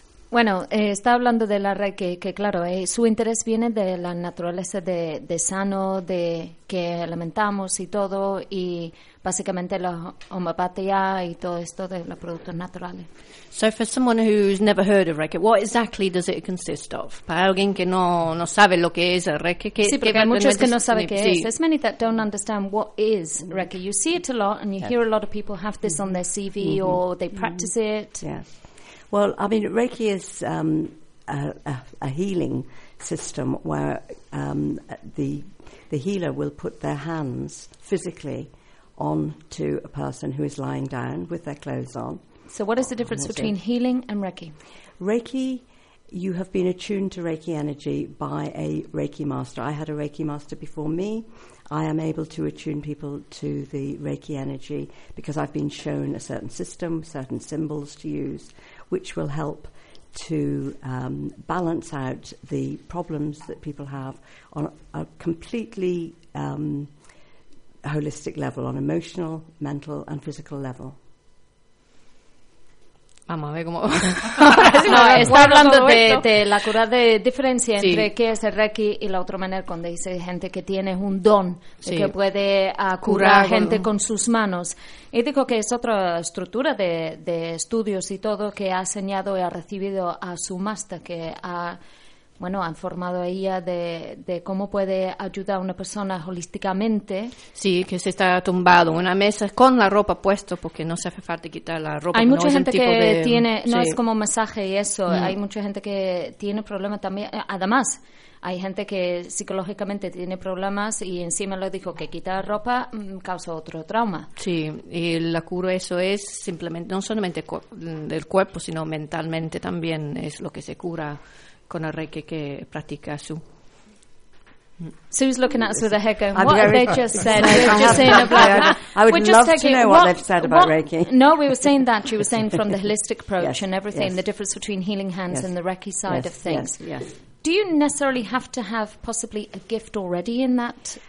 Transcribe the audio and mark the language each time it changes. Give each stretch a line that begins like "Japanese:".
Spanish: Bueno, está hablando de la Reiki, que claro, su interés viene de la naturaleza de sano, de que alimentamos y todo, y básicamente la homeopatía y todo esto de los productos naturales.
English: So for someone who's never heard of Reiki, what exactly does it consist of?
Spanish: Para alguien que no sabe lo que es el Reiki. Sí, porque hay muchos que no saben qué es.
English: There's many that don't understand what is Reiki. You see it a lot, and you hear a lot of people have this on their CV, or they practice it. Yeah. Well, I mean, Reiki is a healing system where the healer will put their hands physically onto a person who is lying down with their clothes on. So what is the difference between healing and Reiki? Reiki, you have been attuned to Reiki energy by a Reiki master. I had a Reiki master before me. I am able to attune people to the Reiki energy because I've been shown a certain system, certain symbols to use, which will help to balance out the problems that people have on a completely holistic level, on emotional, mental, and physical level.
Spanish: Vamos a ver cómo. Está hablando de la cura de diferencia entre qué es el Reiki y la otra manera, cuando dice gente que tiene un don, que puede curar gente con sus manos. Y digo que es otra estructura de estudios y todo que ha enseñado y ha recibido a su máster, que ha informado a ella de cómo puede ayudar a una persona holísticamente. Sí, que se está tumbado en una mesa con la ropa puesta porque no se hace falta quitar la ropa. Hay mucha gente que tiene, no es como masaje y eso, hay mucha gente que tiene problemas también, además. Hay gente que psicológicamente tiene problemas y encima le dijo que quita la ropa, causa otro trauma. Sí, y la cura eso es simplemente, no solamente del cuerpo, sino mentalmente también es lo que se cura con el Reiki que practica Sue.
English: Sue's looking at us with a heck of what have they just said. Just saying I would just love to know what they've said about Reiki. No, we were saying that. You were saying from the holistic approach and everything, the difference between healing hands and the Reiki side of things. Yes. Do you necessarily have to have possibly a gift already in that?